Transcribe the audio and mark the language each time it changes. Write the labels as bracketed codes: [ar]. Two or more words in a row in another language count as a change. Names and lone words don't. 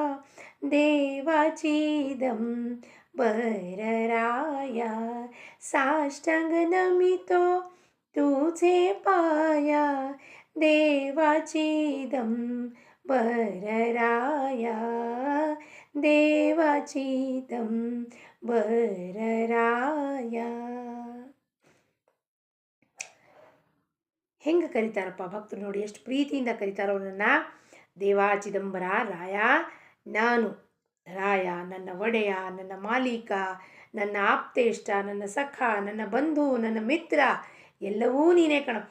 [mr] देवाचीदं बरराया साष्टांग नमितो तुझे पाया देवाचीदं बरराया देवाचीदं बरराया. [kn] ಹೆಂಗೆ ಕರೀತಾರಪ್ಪ ಭಕ್ತರು ನೋಡಿ, ಎಷ್ಟು ಪ್ರೀತಿಯಿಂದ ಕರೀತಾರೋ ಅವನನ್ನು. ದೇವಾಚಿದಂಬರ ರಾಯ, ನಾನು ರಾಯ, ನನ್ನ ಒಡೆಯ, ನನ್ನ ಮಾಲೀಕ, ನನ್ನ ಆಪ್ತೇಷ್ಟ, ನನ್ನ ಸಖ, ನನ್ನ ಬಂಧು, ನನ್ನ ಮಿತ್ರ, ಎಲ್ಲವೂ ನೀನೇ ಕಣಪ್ಪ.